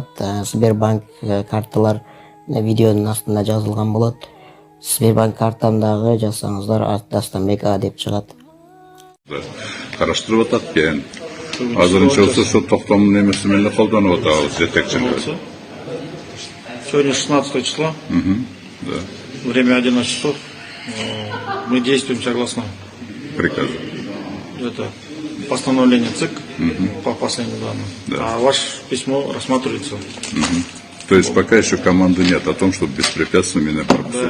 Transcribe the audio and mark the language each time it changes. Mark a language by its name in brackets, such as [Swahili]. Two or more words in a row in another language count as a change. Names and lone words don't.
[Kyrgyz] Сбербанк карталар видеонун астында жазылган болот. Сбербанк картамдагы жазсаңыздар Дастанбек А деп чыгат. Караштырып атат экен. Азырынча болсо сол токтомдун эмесин эле колдонуп атабыз жетекчиңиз. [Russian] Сегодня 16 число, Да. время 11 часов. Мы действуем согласно Приказ. это постановлению ЦИК по последним данным. Да. А ваше письмо рассматривается. То есть пока еще команды нет о том, чтобы беспрепятственно меня пропустить